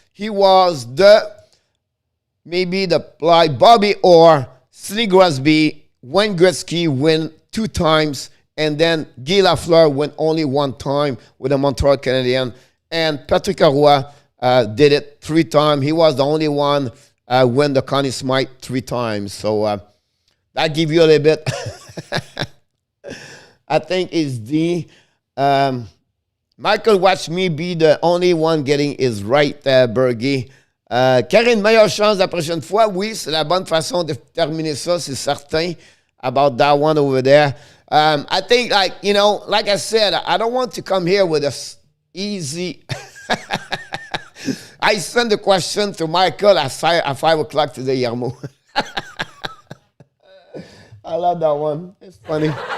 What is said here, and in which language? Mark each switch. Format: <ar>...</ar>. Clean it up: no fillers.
<en>He was maybe the Bobby Orr, Sidney Crosby, Wayne Gretzky win 2 times, and then Guy Lafleur win only 1 time with the Montreal Canadiens, and Patrick Roy did it 3 times. He was the only one win the Connie Smythe 3 times. So that give you a little bit. I think is the Michael watch me be the only one getting his right, Bergie.</en> <fr>Karine, meilleure chance la prochaine fois. Oui, c'est la bonne façon de terminer ça, c'est certain.</fr> <en>About that one over there. I think, like, you know, like I said, I don't want to come here with a easy. I sent the question to Michael at 5 o'clock today, Yarmo. I love that one. It's funny.</en>